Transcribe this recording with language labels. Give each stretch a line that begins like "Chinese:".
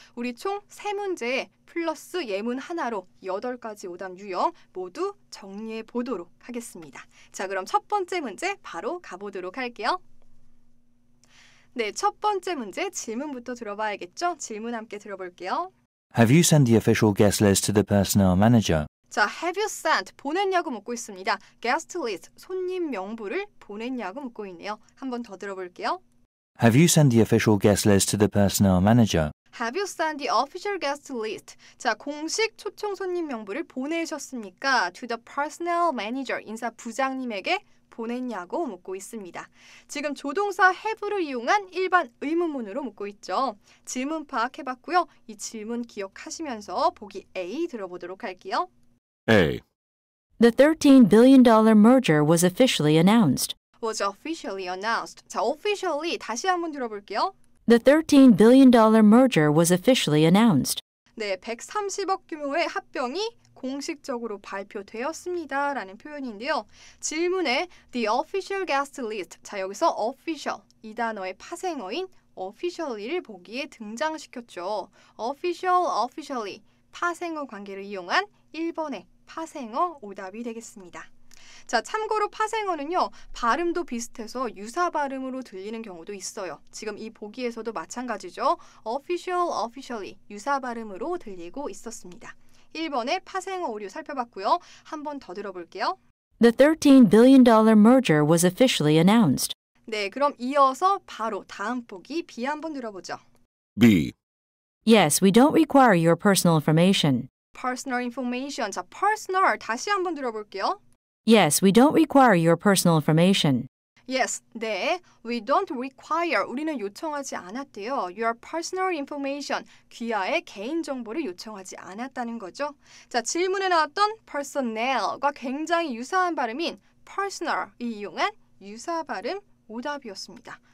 Korean: 우리 총 3문제 플러스 예문 하나로 8가지 오답 유형 모두 정리해 보도록 하겠습니다. 자, 그럼 첫 번째 문제 바로 가보도록 할게요. 네, 첫 번째 문제 질문부터 들어봐야겠죠? 질문 함께 들어볼게요.
English: Have you sent the official guest list to the personnel manager?
Korean: 자,
English: have you sent
Korean: 보냈냐고 묻고 있습니다. guest list 손님 명부를 보냈냐고 묻고 있네요. 한 번 더 들어볼게요.
English: Have you sent the official guest list to the personnel manager? Have you sent the official guest list?
Korean: 자, 공식 초청 손님 명부를 보내셨습니까?
English: To the personnel manager,
Korean: 인사 부장님에게 보냈냐고 묻고 있습니다. 지금 조동사 have를 이용한 일반 의문문으로 묻고 있죠. 질문 파악해봤고요. 이 질문 기억하시면서 보기 A 들어보도록 할게요.
English: A. The $13 billion merger was officially announced. Was officially announced.
Korean: 자, officially 다시 한번 들어볼게요.
English: The $13 billion merger was officially announced.
Korean: 네, 130억 규모의 합병이 공식적으로 발표되었습니다. 라는 표현인데요. 질문에
English: the official guest list.
Korean: 자, 여기서 official 이 단어의 파생어인 officially를 보기에 등장시켰죠. official, officially 파생어 관계를 이용한 1번의 파생어 오답이 되겠습니다. 자, 참고로 파생어는요, 발음도 비슷해서 유사 발음으로 들리는 경우도 있어요. 지금 이 보기에서도 마찬가지죠. official, officially 유사 발음으로 들리고 있었습니다. 1번의 파생어 오류 살펴봤고요. 한 번 더 들어볼게요.
English: The $13 billion merger was officially announced.
Korean: 네, 그럼 이어서 바로 다음 보기 B 한번 들어보죠.
English: B. Yes, we don't require your personal information. personal information.
Korean: 자, personal 다시 한번 들어볼게요.
English: Yes, we don't require your personal information. Yes, 네. We don't require.
Korean: 우리는 요청하지 않았대요.
English: Your personal information.
Korean: 귀하의 개인정보를 요청하지 않았다는 거죠. 자, 질문에 나왔던 personnel과 굉장히 유사한 발음인 personal이 이용한 유사 발음 오답이었습니다.